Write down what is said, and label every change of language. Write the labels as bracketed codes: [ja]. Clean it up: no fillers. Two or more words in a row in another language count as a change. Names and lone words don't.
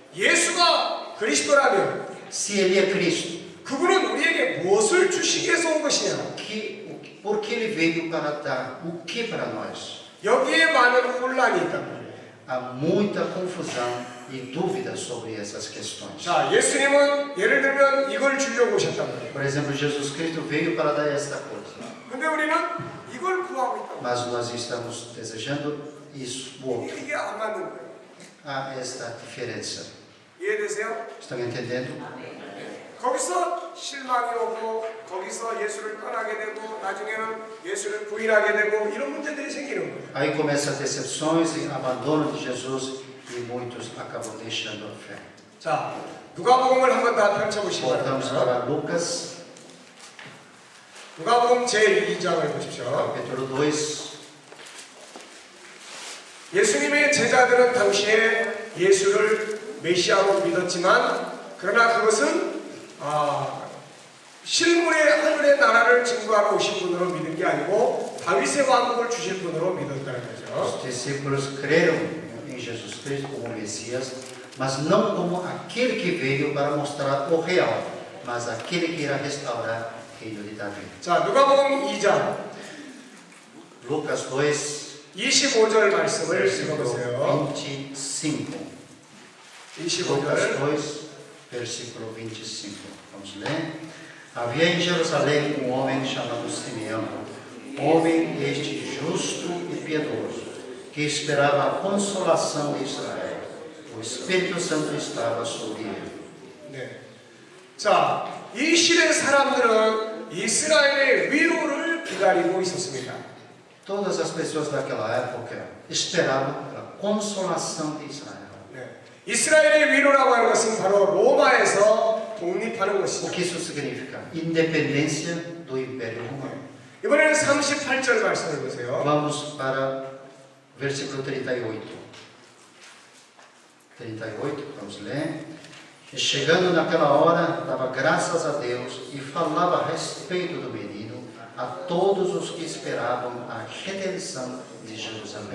[ko] 예수가 그리스도라면 [pt] Se ele é Cristo, [ko] 그분은 우리에게 무엇을 주시기 위해서 온 것이냐? [pt] por que ele veio para dar o que para nós? [ko] 여기에 많은 혼란이 있단 말이에요. [pt] Há muita confusão e dúvida sobre essas questões. [ko] 자, 예수님은 예를 들면 이걸 주려고 오셨단 말이에요. [pt] Por exemplo, Jesus Cristo veio para dar esta coisa, [ko] 근데 우리는 이걸 구하고 있단 말이에요. [pt] mas nós estamos desejando isso, o outro. [ko] 이게 안 맞는 거예요. [pt] Há esta diferença. [ko] 이해되세요? [pt] Estão entendendo? [ko] 거기서 실망이 오고 거기서 예수를 떠나게 되고 나중에는 예수를 부인하게 되고 이런 문제들이 생기는 거예요. [pt] Aí começam as decepções e abandono de Jesus e muitos acabam deixando a fé. [ko] 자, 누가복음을 한번 다 펼쳐보시기 [pt] Voltamos [ko] 바랍니다. [pt] para Lucas, [ko] 누가복음 제2장을 보십시오. [pt] capítulo 2. [ko] 예수님의 제자들은 당시에 예수를 메시아로 믿었지만 그러나 그것은 실물의 하늘의 나라를 증거하러 오신 분으로 믿은 게 아니고 다윗의 왕국을 주실 분으로 믿었다는 거죠. [pt] Os discípulos creram em Jesus Cristo como Messias, mas não como aquele que veio para mostrar o real, mas aquele que irá restaurar o reino de Davi. [ko] 자, 누가복음 2장 [pt] Lucas 2, [ko] 25절 말씀을 [pt] versículo [ko] 읽어보세요. [pt] 25. Lucas [ko] 25절. [pt] 2, versículo 25. Vamos ler. Havia em Jerusalém um homem chamado Simeão, homem este justo e piedoso, que esperava a consolação de Israel. O Espírito Santo estava sobre ele. [ko] 네. 자, 이 시대 사람들은 이스라엘의 위로를 기다리고 있었습니다. [pt] Todas as pessoas daquela época esperavam pela consolação de Israel. [ko] 네. 이스라엘의 위로라고 하는 것은 바로 로마에서 독립하는 [pt] O [ko] 것이죠. [pt] que isso significa? Independência do Império Romano. [ko] 이번에는 38절 말씀을 보세요. [pt] Vamos para versículo 38. 38, vamos ler. E chegando naquela hora, dava graças a Deus e falava a respeito do menino a todos os que esperavam a redenção de Jerusalém.